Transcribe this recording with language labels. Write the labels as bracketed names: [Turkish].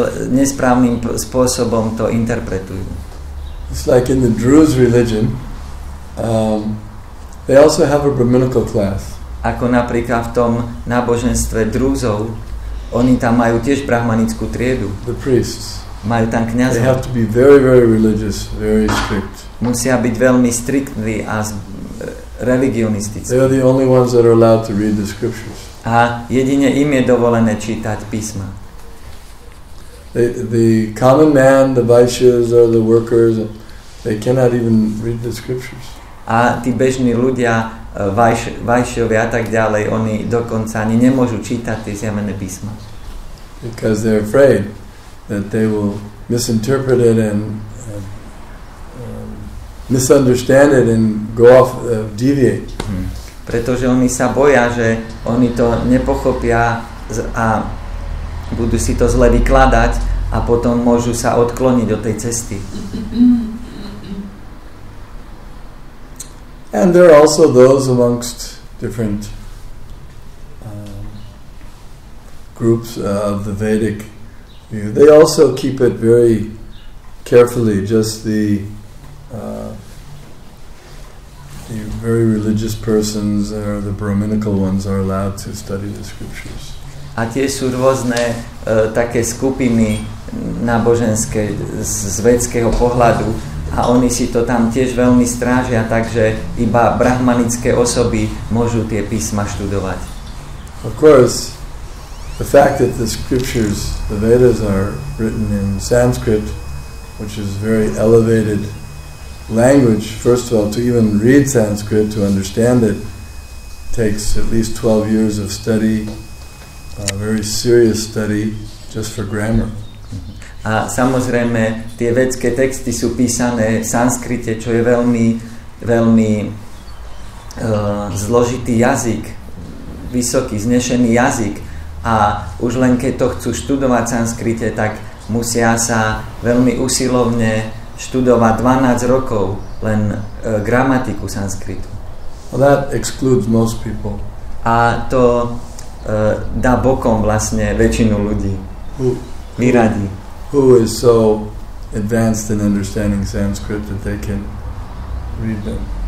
[Slovak] Nesprávnym spôsobom to interpretujú. [English] It's like in the Druze religion, they also have a Brahminical class. [Slovak] Ako napríklad v tom náboženstve Drúzov, oni tam majú tiež brahmanickú triedu. [English] The priests. [Slovak] Majú tam kňazov. [English] They have to be very, very religious, very strict. [Slovak] Musia byť veľmi striktní a religionistickí. [English] They are the only ones that are allowed to read the scriptures. [Slovak] A jedine im je dovolené čítať písma. [English] The common man, the vaishyas or the workers, they cannot even read the scriptures. [Slovak] A tí bežní ľudia, vajšovia a tak ďalej, oni dokonca ani nemôžu čítať tie zjavené písma. [English] Because they're afraid that they will misinterpret it and misunderstand it and go off, deviate. [Slovak] Pretože oni sa boja, že oni to nepochopia a budú si to zle vykladať a potom môžu sa odkloniť od tej cesty. [English] And there are also those amongst different groups of the Vedic view. They also keep it very carefully. Just the very religious persons or the Brahminical ones are allowed to study the scriptures. [Slovak] A tie sú rôzne také skupiny náboženské z védského pohľadu a oni si to tam tiež veľmi strážia, takže iba brahmanické osoby môžu tie písma študovať. [English] Of course, the fact that the scriptures, the Vedas, are written in Sanskrit, which is very elevated language, first of all, to even read Sanskrit, to understand it, takes at least 12 years of study, very serious study, just for grammar. [Slovak] A samozrejme, tie védske texty sú písané v sanskrite, čo je veľmi, veľmi zložitý jazyk, vysoký, znešený jazyk. A už len keď to chcú študovať v sanskrite, tak musia sa veľmi usilovne študovať 12 rokov len gramatiku sanskritu. [English] Well, that excludes most people. [Slovak] A to dá bokom vlastne väčšinu ľudí. Vyradí. [English] Who is so advanced in understanding Sanskrit that they can read them.